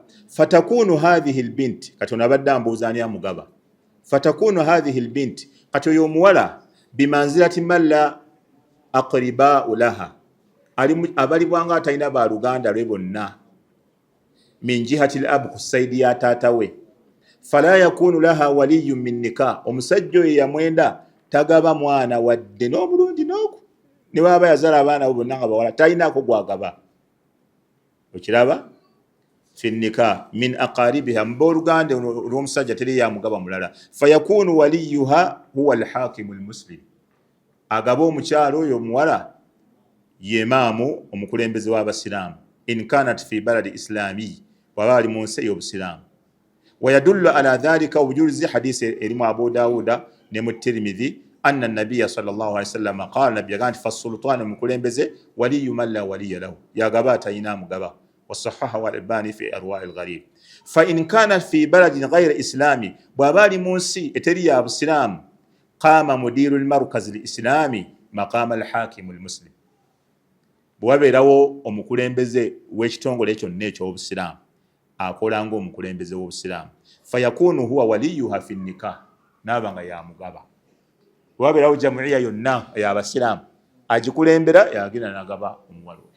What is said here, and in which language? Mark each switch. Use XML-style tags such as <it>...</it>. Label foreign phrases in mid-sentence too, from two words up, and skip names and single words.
<ar>فتكون هذه البنت,</ar> <lg>kati ono abadde ambuuza ani amugaba.</lg> <ar>فتكون هذه البنت,</ar> <lg>kati oyo omuwala</lg> <ar>بمنزلة من لا أقرباء له,</ar> <lg>abalibwanga atalina baluganda lwe bonna,</lg> <ar>من جهة الأب,</ar> <lg>ku saidi ya taata we.</lg> <ar>فلا يكون لها ولي من نكاح,</ar> <lg>omusajja oyo yamwenda tagaba mwana wadde n'omulundi n'oku, ne baba yazala abaana bo bonna nga bawala talinaako gwagaba. Okiraba?</lg> <ar>في نكاح من أقاربها,</ar> <lg>mbooluganda olw'omusajja teri yamugaba mulala.</lg> <ar>فيكون وليها هو الحاكم المسلم,</ar> <lg>agaba omukyalo oyo omuwala ye imaamu omukulembeze w'abasiraamu.</lg> <ar>إن كانت في بلد إسلامي,</ar> <lg>waba ali mu nsi ey'obusiraamu.</lg> <ar>ويدل على ذلك,</ar> <lg>obujulizi hadisi erimu Abu Dawuda ne mu Tirmidhi,</lg> <ar>أن النبي صلى الله عليه وسلم قال,</ar> <lg>nabiyya agamba</lg> <ar>fasultanu, omukulembeze ولي من لا ولي له,</ar> <lg>yagaba atalina amugaba.</lg> <ar>وصححه الألباني في إرواء الغريب. فإن كان في بلد غير إسلامي,</ar> <lg>bwaba ali mu nsi eteri ya busiraamu,</lg> <ar>قام مدير المركز الإسلامي مقام الحاكم المسلم,</ar> <lg>bwabeerawo omukulembeze w'ekitongole kyonna eky'obusiraamu akola ng'omukulembeze w'obusiraamu.</lg> <ar>فيكون هو وليها في نكاح,</ar> <lg>naaba nga yamugaba. Bwabeerawo jamuiya yonna ey'abasiraamu agikulembera, yagenda nagaba omuwala oyo.</lg>